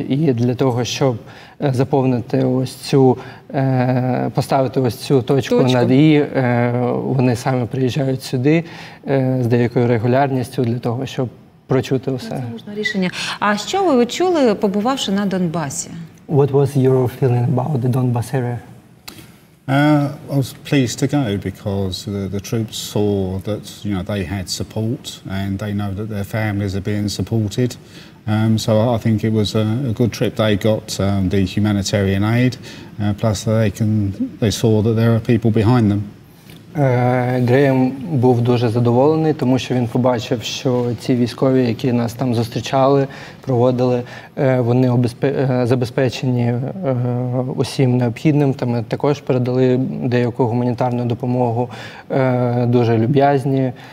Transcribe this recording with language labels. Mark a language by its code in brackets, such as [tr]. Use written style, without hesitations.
[uk] І для того, щоб заповнити ось цю, поставити ось цю точку над «і», вони самі приїжджають сюди з деякою регулярністю для того, щоб прочути усе. Це можна рішення. А що ви відчули, побувавши на Донбасі? [en] What was your feeling about the Donbas area? I was pleased to go because the troops saw that they had support and they know that their families are being supported. So I think it was a good trip. They got the humanitarian aid, plus they saw that there are people behind them. [uk] Греєм був дуже задоволений, тому що він побачив, що ці військові, які нас там зустрічали, проводили, вони забезпечені усім необхідним. Та ми також передали деяку гуманітарну допомогу, дуже люб'язні.